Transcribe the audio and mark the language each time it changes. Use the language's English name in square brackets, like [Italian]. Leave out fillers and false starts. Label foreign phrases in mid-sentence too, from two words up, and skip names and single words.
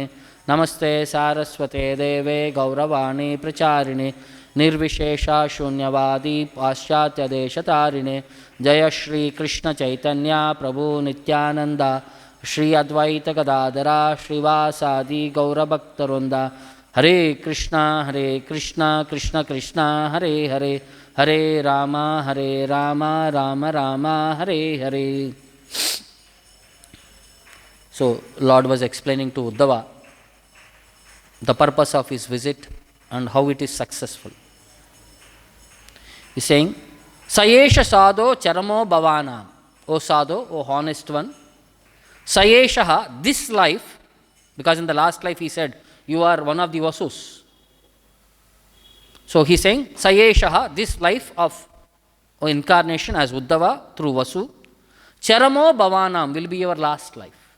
[Sanskrit] नमस्ते सारस्वते देवे गौरवाणी प्रचारिणे निर्विशेषा शून्यवादी पाश्चात्यदेशतारिणे। जय श्री कृष्ण चैतन्य प्रभु नित्यानंद श्री अद्वैत गदाधरा श्रीवासादि गौरभक्तवृंद। हरे कृष्णा कृष्ण कृष्ण हरे हरे, हरे राम राम राम हरे हरे. [English] So Lord was explaining to Uddhava the purpose of his visit and how it is successful. He is saying, [Sanskrit] सैष साधो चरमो भवानाम्. ओ साधो, [English] O honest one, Sayeshaha, this life, because in the last life he said, you are one of the Vasus. So he is saying, Sayeshaha, this life of incarnation as Uddhava through Vasu, [Sanskrit] चरमो भवानाम् [English] will be your last life.